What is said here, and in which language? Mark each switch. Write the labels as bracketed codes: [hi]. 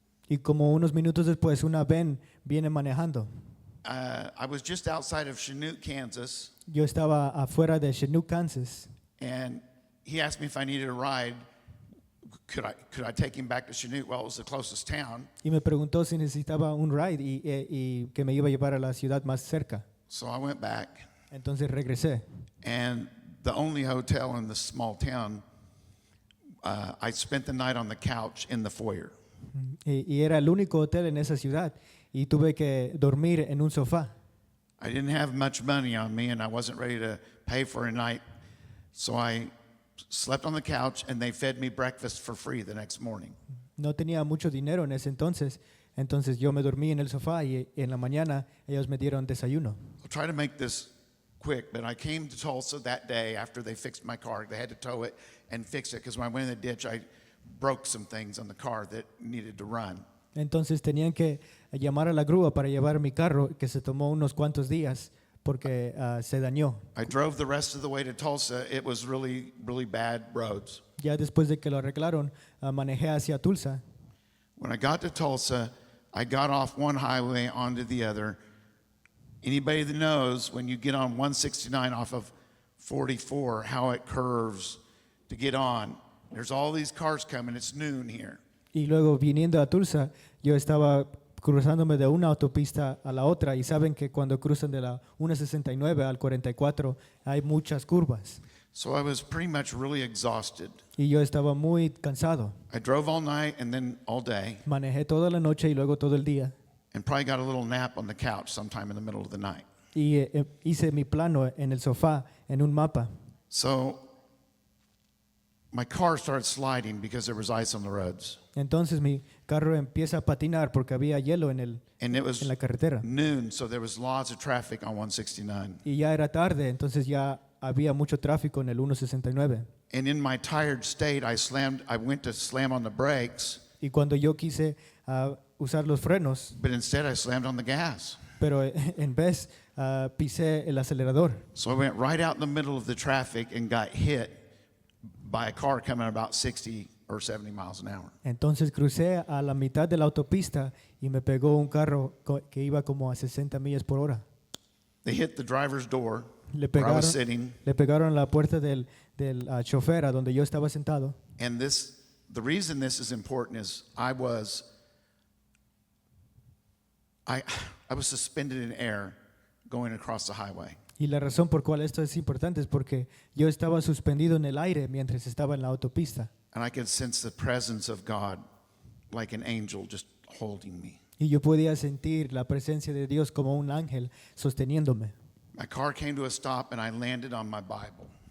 [es] Y como unos minutos después, una van viene manejando. [en] I was just outside of Chanute, Kansas, [es] Yo estaba afuera de Chinook, Kansas. [en] and he asked me if I needed a ride. Could I take him back to Chanute? Well, it was the closest town. [es] Y me preguntó si necesitaba un ride y que me iba a llevar a la ciudad más cerca. [en] So I went back, [es] Entonces regresé. [en] and the only hotel in this small town, I spent the night on the couch in the foyer. [es] Y era el único hotel en esa ciudad. Y tuve que dormir en un sofá. [en] I didn't have much money on me, and I wasn't ready to pay for a night. So I slept on the couch, and they fed me breakfast for free the next morning. [es] No tenía mucho dinero en ese entonces. Entonces yo me dormí en el sofá y en la mañana ellos me dieron desayuno. [en] I'll try to make this quick, but I came to Tulsa that day after they fixed my car. They had to tow it and fix it because when I went in the ditch, I broke some things on the car that needed to run. [es] Entonces tenían que llamar a la grúa para llevar mi carro, que se tomó unos cuantos días porque se dañó. [en] I drove the rest of the way to Tulsa. It was really, really bad roads. [es] Ya después de que lo arreglaron, manejé hacia Tulsa. [en] When I got to Tulsa, I got off one highway onto the other. Anybody that knows when you get on 169 off of 44, how it curves to get on. There's all these cars coming. It's noon here. [es] Y luego viniendo a Tulsa, yo estaba cruzándome de una autopista a la otra y saben que cuando cruzan de la 169 al 44 hay muchas curvas. [en] So I was pretty much really exhausted. [es] y yo estaba muy cansado. [en] I drove all night and then all day, [es] Manejé toda la noche y luego todo el día. [en] and probably got a little nap on the couch sometime in the middle of the night. [es] Y hice mi plano en el sofá, en un mapa. [en] So my car started sliding because there was ice on the roads. [es] Entonces mi carro empieza a patinar porque había hielo [en] And it was [es] en la carretera. [en] noon, so there was lots of traffic on 169. [es] Y ya era tarde, entonces ya había mucho tráfico en el 169. [en] And in my tired state, I went to slam on the brakes, [es] Y cuando yo quise usar los frenos, [en] but instead I slammed on the gas. [es] pero en vez pisé el acelerador. [en] So I went right out in the middle of the traffic and got hit by a car coming about 60 or 70 miles an hour. [es] Entonces crucé a la mitad de la autopista y me pegó un carro que iba como a 60 millas por hora. [en] They hit the driver's door [es] Le [en] where I was [es] pegaron, [en] sitting, [es] le pegaron la puerta del chofer a donde yo estaba sentado. [en] and the reason this is important is I was suspended in air going across the highway. [es] Y la razón por cual esto es importante es porque yo estaba suspendido en el aire mientras estaba en la autopista. [en] And I could sense the presence of God like an angel just holding me. [es] Y yo podía sentir la presencia de Dios como un ángel sosteniéndome. [en] My car came to a stop and I landed on my Bible.